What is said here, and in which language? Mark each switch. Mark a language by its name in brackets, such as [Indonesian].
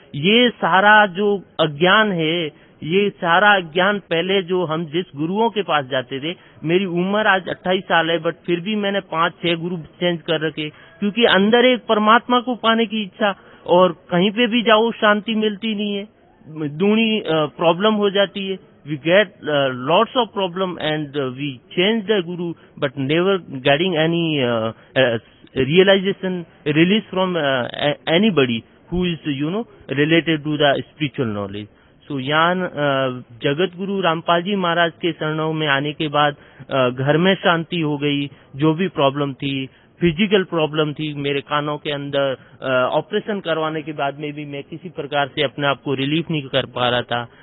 [Hindi] ये सारा जो अज्ञान है, ये सारा ज्ञान पहले जो हम जिस गुरुओं के पास जाते थे, मेरी उम्र आज 28 साल है, बट फिर भी मैंने 5-6 गुरु चेंज कर रखे, क्योंकि अंदर एक परमात्मा को पाने की इच्छा, और कहीं पे भी जाओ शांति मिलती नहीं है, दूनी प्रॉब्लम हो जाती है। [English] We get lots of problem and we change the guru, but never getting any realization, release from anybody who is related to the spiritual knowledge. [Hindi] So यहाँ जगत गुरु रामपाल जी महाराज के शरणों में आने के बाद घर में शांति हो गई। जो भी प्रॉब्लम थी, फिजिकल प्रॉब्लम थी मेरे कानों के अंदर, ऑपरेशन करवाने के बाद में भी मैं किसी प्रकार से अपने आप को रिलीफ नहीं कर पा रहा था।